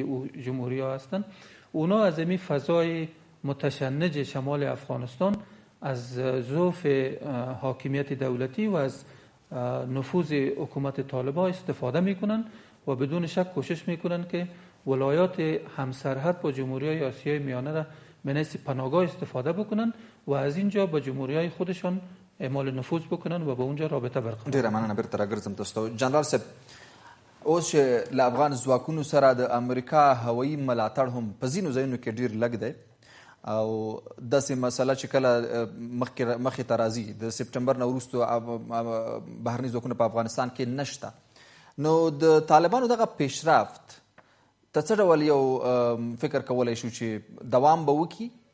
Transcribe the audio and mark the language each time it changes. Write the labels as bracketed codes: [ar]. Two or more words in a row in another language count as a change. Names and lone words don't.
[fa] و جمهوری‌ها هستند، اونا از این فضای متشنج شمال افغانستان از ضعف حاکمیت دولتی و از نفوذ حکومت طالبان استفاده میکنن و بدون شک کوشش میکنن که ولایات همسرحد با جمهوری‌های آسیای میانه را به حیث پناهگاه استفاده بکنن و از اینجا با جمهوری‌های خودشان اعمال نفوذ بکنن و با اونجا رابطه برقرار. [ps] ډیره مننه. بیرته راګرځم تاسو ته جنرال صاحب. اوس چې له افغان ځواکونو سره د امریکا هوایي ملاتړ هم په ځینو ځایونو کې ډیر لږ دی او داسې مسله چې کله مخې ته راځي د سپټمبر نه وروسته بهرني ځواکونه په افغانستان کې نشته، نو د طالبانو دغه پیشرفت ته څه ډول یو فکر کولی شو چې دوام به وکړي؟